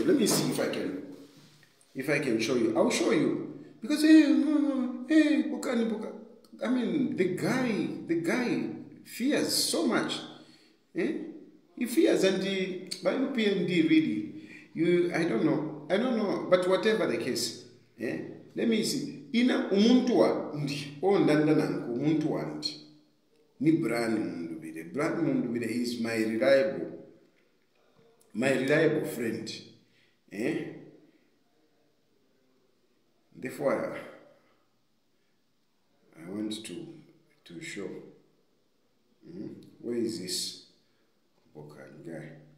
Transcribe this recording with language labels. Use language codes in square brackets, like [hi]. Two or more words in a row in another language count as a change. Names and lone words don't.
[en] Let me see if I can show you. I'll show you because Bukani. I mean, the guy fears so much. He fears, and by UPND really, I don't know, but whatever the case, let me see. [bem] Ina umuntu wandi, ndandanangu umuntu wandi, ni Brand Mundubire. [en] Brand Mundubire is my reliable friend. Therefore, I want to show. Where is this Bokan guy?